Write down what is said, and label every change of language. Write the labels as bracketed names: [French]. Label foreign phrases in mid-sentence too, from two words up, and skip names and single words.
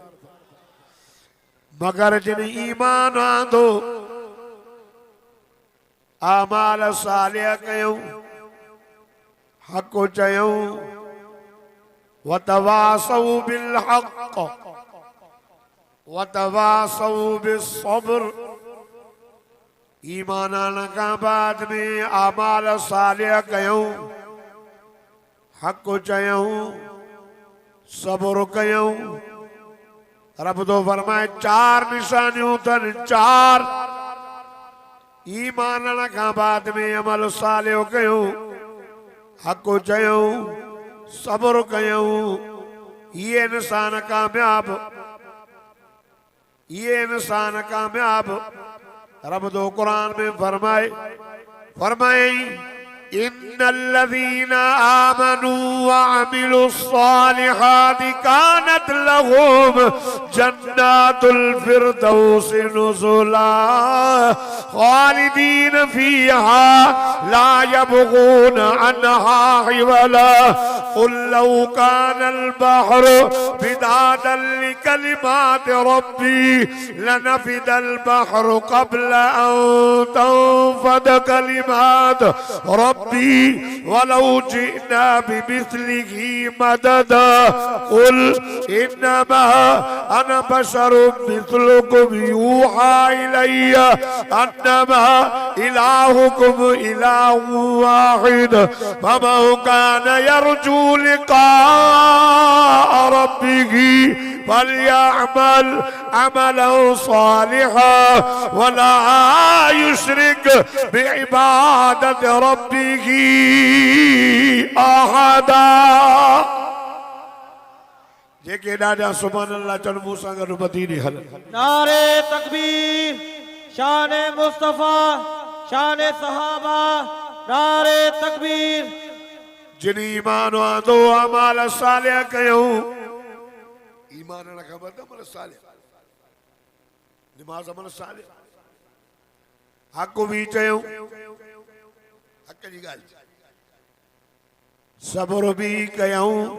[Sindhi] मगर जिन ईमान आंदो, आमाल सालिह कयूं, हक़ चयूं, [Arabic] وتواصوا بالحق وتواصوا بالصبر. [Sindhi] ईमान आने खां बाद में आमाल सालिह कयूं, हक़ चयूं, सब्र कयूं। रब तो फरमाए चार निशानियों तन, चार। ईमान आने खां बाद में अमल सालिह कयूं, हक़ चयूं, सब्र कयूं, ये इंसान कामयाब, ये इंसान कामयाब। रब तो कुरान में फरमाए [Arabic] إن الذين آمنوا وعملوا الصالحات كانت لهم جنات الفردوس نزلا خالدين فيها لا يبغون عنها حولا. قل لو كان البحر مدادا لكلمات ربي لنفد البحر قبل أن تنفد كلمات ربي ولو جئنا بمثله مددا. قل إنما أنا بشر مثلكم يوحى إلي أنما إلهكم إله واحد فمن كان يرجو لقاء ربه فليعمل عملا صالحا ولا يشرك بعبادة ربه أحدا. [Sindhi] जेके ॾाढा [Arabic] سبحان الله [Sindhi] चल मूसां गॾु मदीने हल। नारे तकबीर, शान मुस्तफा, शान सहाबा, नारे तकबीर। जिन ईमान आंदो अमाल सालिह कयूं, ईमान न खबर अमल सालिह, नमाज अमल सालिह, हक़ भी चयूं, हक़ जी ॻाल्हि, सब्र भी कयूं।